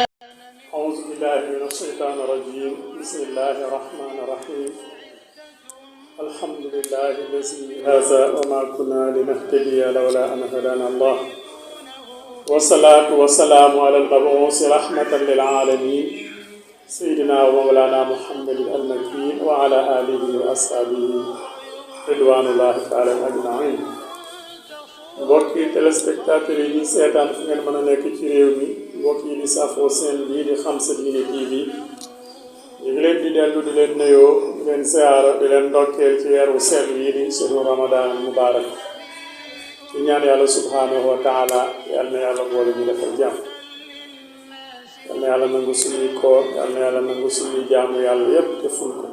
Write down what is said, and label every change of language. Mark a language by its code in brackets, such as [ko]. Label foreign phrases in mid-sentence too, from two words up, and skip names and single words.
[ar] أعوذ بالله من الشيطان الرجيم بسم الله الرحمن الرحيم الحمد لله الذي هذا وما كنا لنهتدي لولا أن هدانا الله والصلاة والسلام على المبعوث رحمة للعالمين سيدنا ومولانا محمد المكين وعلى آله وأصحابه رضوان الله تعالى أجمعين. [wo] mbokki téléspectateurs yi ñuy seetaan fu ngeen mën a nekk ci réew mi mbokk yi di safoo seen bii di Xam Sa Diine TV ñu ngi leen di dellu di leen nuyoo di leen ziyaara di leen ndokkeel ci weeru sell yi di sunu [ar] رمضان مبارك [wo] ci ñaan yàlla [ar] سبحانه وتعالى [wo] yal na yàlla boole ñu defal jàmm yal na yàlla nangu suñuy koor yal na yàlla nangu suñuy jaamu yàlla yépp te ful ko.